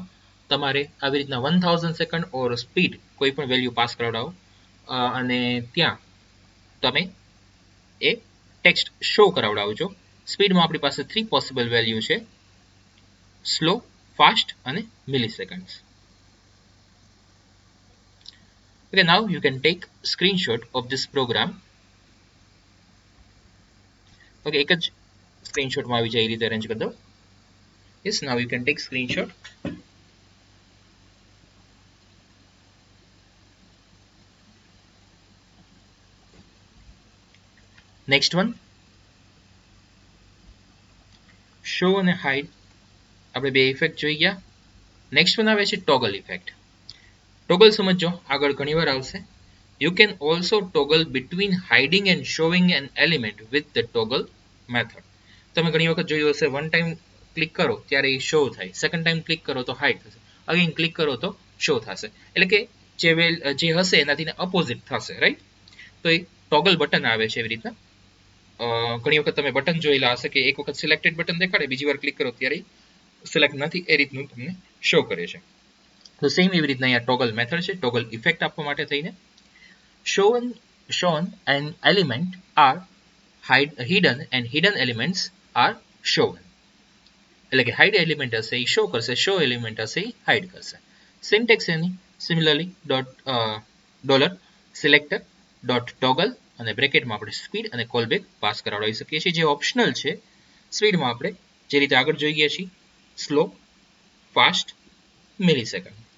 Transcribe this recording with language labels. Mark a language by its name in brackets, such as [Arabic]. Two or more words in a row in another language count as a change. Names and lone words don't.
[Gujarati] તમારે આવી રીતના 1000 [English] second or speed [Gujarati] કોઈ પણ [English] value pass [Gujarati] કરાવડાવો અને ત્યાં તમે એ [English] text show [Gujarati] કરાવડાવજો. સ્પીડમાં આપણી પાસે 3 [English] possible value [Gujarati] છે, સ્લો, ફાસ્ટ અને મિલીસેકન્ડ્સ. [English] Okay, now you can take screenshot of this program. [Gujarati] Okay, એક જ સ્ક્રીનશોટમાં આવી જાય એ રીતે અરેન્જ કરી દો. [English] Yes, now you can take screenshot. Next one, show [Gujarati] અને [English] hide. [Gujarati] આપણે બે ઇફેક્ટ જોઈ ગયા. [English] next one [Gujarati] આવે છે [English] toggle effect. [Gujarati] ટોગલ સમજો, આગળ ઘણીવાર આવશે. [English] You can also toggle between hiding and showing an element with the toggle method. [Gujarati] તમે ઘણી વખત જોયું હશે, [English] one time [Gujarati] ક્લિક કરો ત્યારે એ શો થાય, [English] second time [Gujarati] ક્લિક કરો તો હાઇડ થશે, [English] again click [Gujarati] કરો તો શો થશે. એટલે કે જે હશે એનાથી અપોઝિટ થશે, રાઈટ? તો એ [English] toggle button [Gujarati] આવે છે એવી રીતના. ઘણી વખત તમે બટન જોયેલા હશે કે એક વખત [English] selected button [Gujarati] દેખાડે, બીજી વાર ક્લિક કરો ત્યારે સિલેક્ટ નથી, એ રીતનું તમને શો કરે છે. તો સેમ એવી રીતના અહીંયા [English] toggle method [Gujarati] છે, [English] toggle effect [Gujarati] આપવા માટે થઈને. [English] shown an element are hidden and hidden elements are shown. [Gujarati] એટલે કે [English] hide element [Gujarati] હશે એ શો કરશે, [English] show element [Gujarati] હશે એ હાઇડ કરશે. સિન્ટેક્સ એની [English] similarly dollar selector dot toggle [Gujarati] અને બ્રેકેટમાં આપણે સ્પીડ અને [English] callback pass [Gujarati] કરાવી શકીએ છીએ, જે ઓપ્શનલ છે. સ્પીડમાં આપણે જે રીતે આગળ જોઈ ગયા છીએ, સ્લો, ફાસ્ટ, મિલીસેકન્ડ.